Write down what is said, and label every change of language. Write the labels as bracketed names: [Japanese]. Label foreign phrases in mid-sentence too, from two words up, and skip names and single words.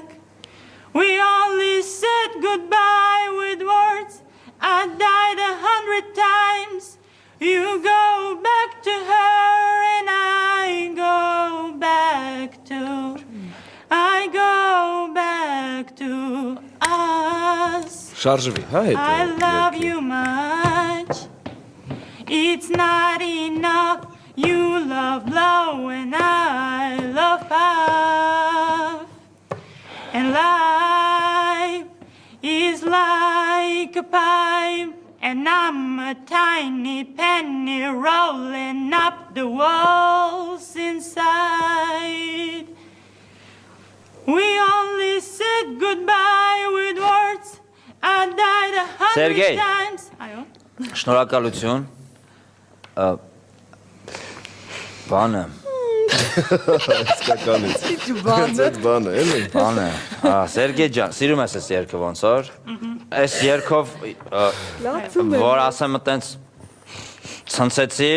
[English] We only said goodbye with words. I died 100 times. You go back to her and I go back to us. [Armenian] Շարժվի, հա հետ։ [English] I love you much. It's not enough. You love low and I love puff. And life is like a pipe, and I'm a tiny penny rolling up the walls inside. We only said goodbye with words. I died 100 Sergey. times. [Armenian] Այո։ Շնորհակալություն։ Բանը, Իսկականից։ Այդ բանը, էլի։ բանը։ Սերգեյ ջան, սիրում ես այս երգը ոնց որ։ Այս երգով որ ասեմ այտենց ցնցեցիր։